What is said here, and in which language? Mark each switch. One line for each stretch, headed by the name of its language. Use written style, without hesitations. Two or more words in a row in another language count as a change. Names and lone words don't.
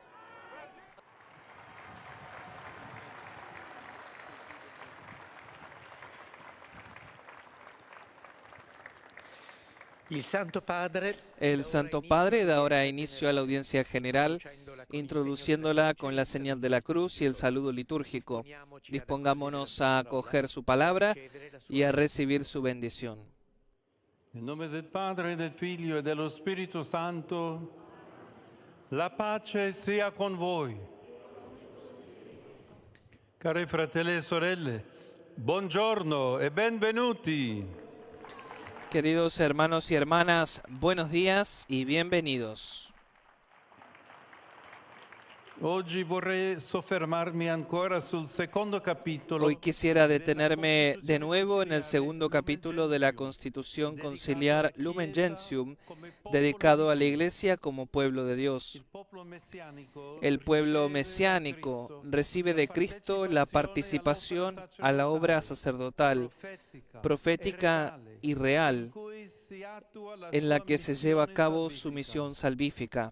Spanish: El Santo Padre da ahora inicio a la audiencia general, introduciéndola con la señal de la cruz y el saludo litúrgico. Dispongámonos a acoger su palabra y a recibir su bendición. En nombre del Padre,
Italian: del Figlio e dello Spirito Santo, la pace sia con voi. Cari fratelli e sorelle, buongiorno e benvenuti.
Spanish: Queridos hermanos y hermanas, buenos días y bienvenidos.
Italian: Oggi vorrei soffermarmi ancora sul secondo capitolo.
Spanish: Hoy quisiera detenerme de nuevo en el segundo capítulo de la Constitución Conciliar Lumen Gentium, dedicado a la Iglesia como pueblo de Dios. El pueblo mesiánico recibe de Cristo la participación a la obra sacerdotal, profética y real, en la que se lleva a cabo su misión salvífica.